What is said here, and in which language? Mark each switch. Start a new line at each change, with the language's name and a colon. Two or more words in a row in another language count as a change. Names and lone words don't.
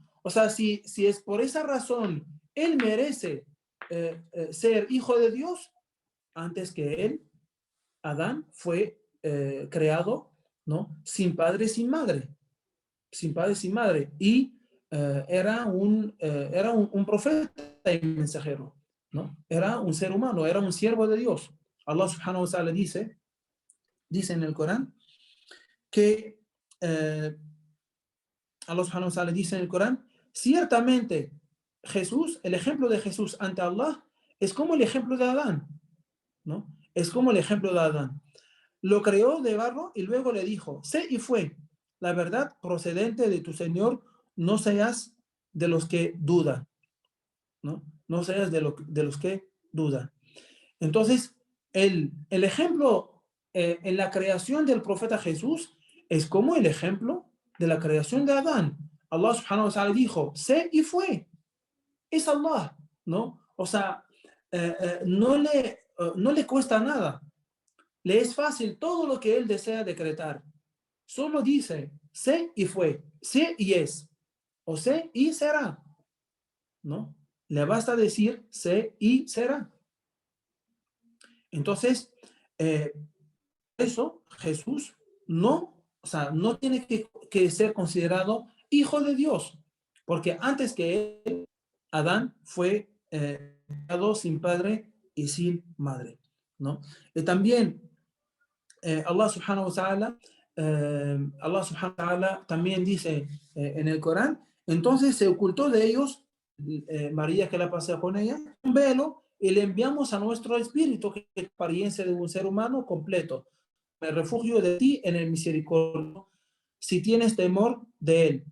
Spanish: O sea, si es por esa razón, él merece ser hijo de Dios, antes que él, Adán fue creado, ¿no? Sin padre, sin madre, sin padre, sin madre, y era un profeta y mensajero, ¿no? Era un ser humano, era un siervo de Dios. Allah
Arabic: سبحانه وتعالى
Spanish: dice en el Corán que Allah
Arabic: سبحانه وتعالى
Spanish: dice en el Corán, ciertamente Jesús, el ejemplo de Jesús ante Allah es como el ejemplo de Adán, ¿no? Es como el ejemplo de Adán. Lo creó de barro y luego le dijo, sé y fue, la verdad procedente de tu Señor, no seas de los que dudan, ¿no? No seas de los que dudan. Entonces, el ejemplo en la creación del profeta Jesús es como el ejemplo de la creación de Adán. Allah
Arabic: سبحانه وتعالى
Spanish: dijo, sé y fue. Es Allah, ¿no? O sea, no le cuesta nada. Le es fácil todo lo que él desea decretar. Solo dice, sé y fue, sé y es, o sé y será, ¿no? Le basta decir, sé y será. Entonces, eh, eso Jesús no, o sea, no tiene que ser considerado hijo de Dios, porque antes que él, Adán fue creado sin padre y sin madre, ¿no? Y también Allah
Arabic: سبحانه وتعالى,
Spanish: Allah
Arabic: سبحانه وتعالى
Spanish: también dice en el Corán, entonces se ocultó de ellos, María que la pasea con ella, un velo y le enviamos a nuestro espíritu, que es la apariencia de un ser humano completo. Me refugio de ti en el misericordio, si tienes temor de él.